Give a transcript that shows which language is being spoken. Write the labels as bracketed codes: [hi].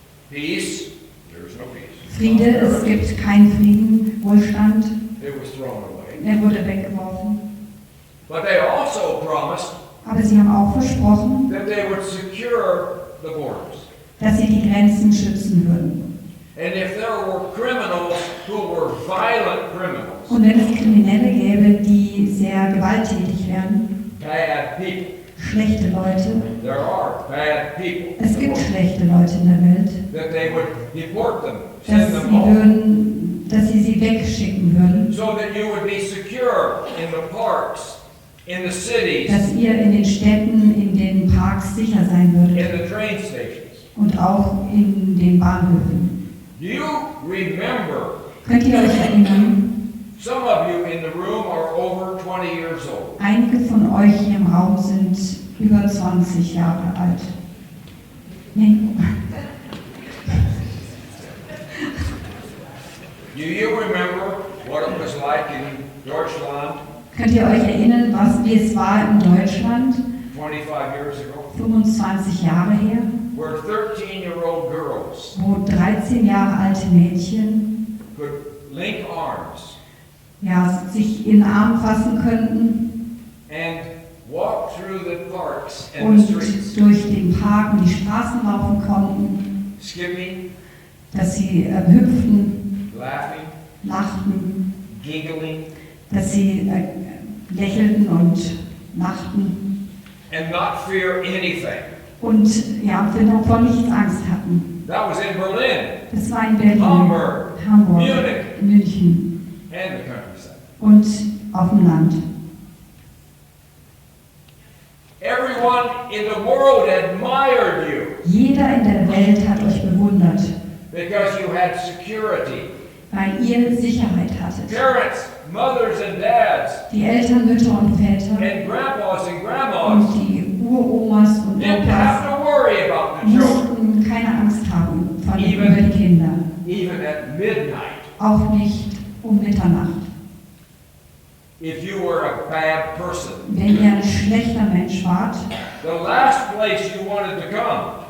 [en] Peace, there's no peace. [de] Friede, es gibt keinen Frieden. Wohlstand, [en] It was thrown away. [de] er wurde weggeworfen. [en] But they also promised [de] Aber sie haben auch versprochen, [en] that they would secure the borders. [de] dass sie die Grenzen schützen würden. [en] And if there were criminals who were violent criminals, [de] Und wenn es Kriminelle gäbe, die sehr gewalttätig wären, [en] bad people, [de] schlechte Leute, [en] there are bad people, [de] es gibt schlechte Leute in der Welt, [en] that they would deport them, send them home, [de] dass sie sie wegschicken würden, [en] so that you would be secure in the parks, in the cities, [de] dass ihr in den Städten, in den Parks sicher sein [en] in [de] würdet [en] the train stations. [de] und auch in den Bahnhöfen. [en] Do you remember? [de] Könnt ihr euch erinnern, [en] Some of you in the room are over 20 years old. [de] einige von euch hier im Raum sind über 20 Jahre alt. Nee. [en] Do you remember what it was like in Deutschland [de] Könnt ihr euch erinnern, wie es war in Deutschland [en] 25 years ago? [de] 25 Jahre her, [en] Where 13-year-old girls [de] wo 13 Jahre alte Mädchen [en] could link arms [de] sich in den Arm fassen könnten [en] and walk through the parks and [de] und [en] the streets, [de] durch den Park und die Straßen laufen konnten, [en] skipping, [de] dass sie hüpften, [en] laughing, [de] lachten, [en] giggling, [de] dass sie lächelten und lachten [en] and not fear anything. [de] und vor nichts Angst hatten. [en] That was in Berlin, [de] Das war in Berlin, [en] Hamburg, [de] Hamburg, [en] Munich, [de] München [en] and the countryside. [de] und auf dem Land. [en] Everyone in the world admired you [de] Jeder in der Welt hat euch bewundert, [en] because you had security. [de] weil ihr Sicherheit hattet. [en] Parents, mothers and dads, [de] Die Eltern, Mütter und Väter [en] and grandpas and [de] und [en] grandmas [de] die Uromas und [en] didn't have [de] Opas [en] to worry about the children, [de] mussten keine Angst haben über [en] Even- [de] die Kinder. [en] even at midnight. [de] Auch nicht um Mitternacht. [en] If you were a bad person, [de] Wenn ihr ein schlechter Mensch wart, [en] the last place you wanted to come